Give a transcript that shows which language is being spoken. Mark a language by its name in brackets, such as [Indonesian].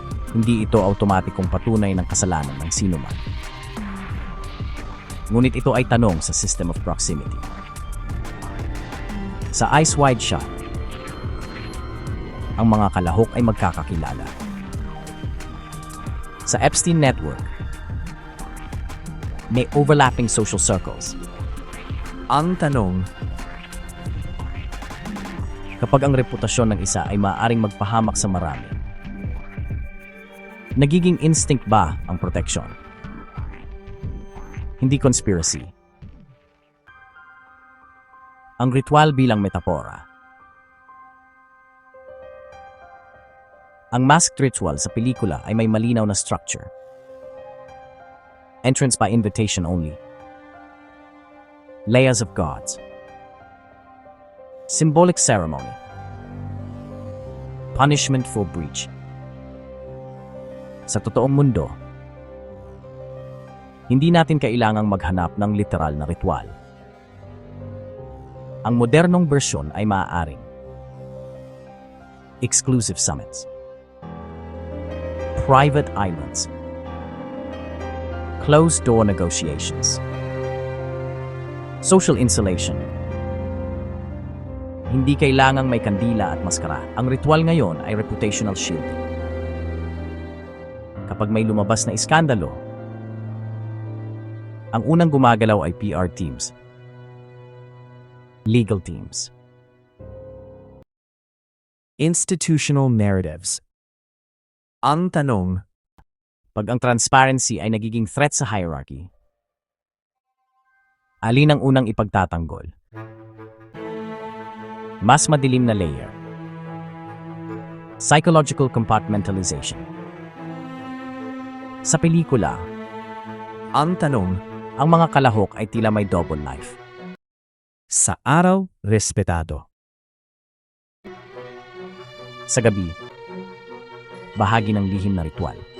[Filipino] Hindi ito automatikong patunay ng kasalanan ng sinuman. Ngunit ito ay tanong sa [English] system of proximity. [Filipino] Sa Eyes Wide Shut, ang mga kalahok ay magkakakilala. Sa Epstein Network, may [English] overlapping social circles. [Filipino] Ang tanong, Kapag ang reputasyon ng isa ay maaaring magpahamak sa marami, nagiging instinct ba ang protection? Hindi conspiracy. Ang ritual bilang metapora. Ang masked ritual sa pelikula ay may malinaw na structure. [English] Entrance by invitation only. Layers of gods. Symbolic ceremony. Punishment for breach. [Filipino] Sa totoong mundo, hindi natin kailangang maghanap ng literal na ritual. Ang modernong bersyon ay maaaring [English] exclusive summits, private islands, closed-door negotiations, social insulation. [Filipino] Hindi kailangang may kandila at maskara. Ang ritual ngayon ay [English] reputational shielding. [Filipino] Kapag may lumabas na iskandalo, ang unang gumagalaw ay [English] PR teams, legal teams. Institutional narratives. [Filipino] Ang tanong, Pag ang transparency ay nagiging threat sa hierarchy, alin ang unang ipagtatanggol? Mas madilim na layer. [English] Psychological compartmentalization. [Filipino] Sa pelikula, ang tanong, ang mga kalahok ay tila may double life. sa araw, respetado. Sa gabi, bahagi ng lihim na ritual.